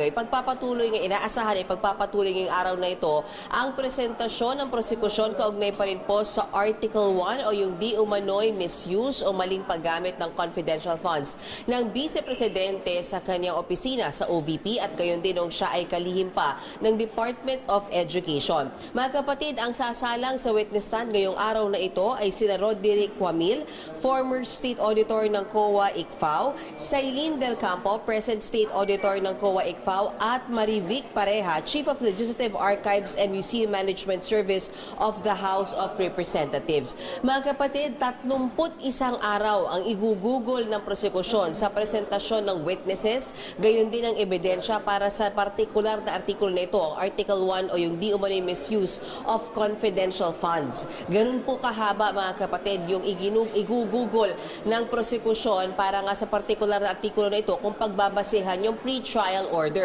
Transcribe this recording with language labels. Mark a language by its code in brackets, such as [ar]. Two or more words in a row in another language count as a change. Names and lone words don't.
[tl] Inaasahan ipagpapatuloy ngayong araw na ito ang presentasyon ng prosekusyon kaugnay pa rin po sa Article 1 o yung di umano'y misuse o maling paggamit ng [en] confidential funds [tl] ng Vice Presidente sa kanyang opisina sa OVP at gayon din nung siya ay kalihim pa ng Department of Education. Mga kapatid, ang sasalang sa witness stand ngayong araw na ito ay sina Roderick Camille, [en] former State Auditor [tl] ng COA ICFAO, Celine del Campo, [en] present State Auditor [tl] ng COA ICFAO, at Marivic Pareja, [en] Chief of Legislative Archives and Museum Management Service of the House of Representatives. [tl] Mga kapatid, 31 araw ang igugugol ng prosekusyon sa presentasyon ng witnesses, gayon din ang ebidensya para sa partikular na artikulo na ito, ang Article Article 1 o yung di umano'y [en] misuse of confidential funds. [tl] Ganun po kahaba mga kapatid yung igugugol ng prosekusyon para nga sa partikular na artikulo na ito kung pagbabasehan yung [en] pre-trial order.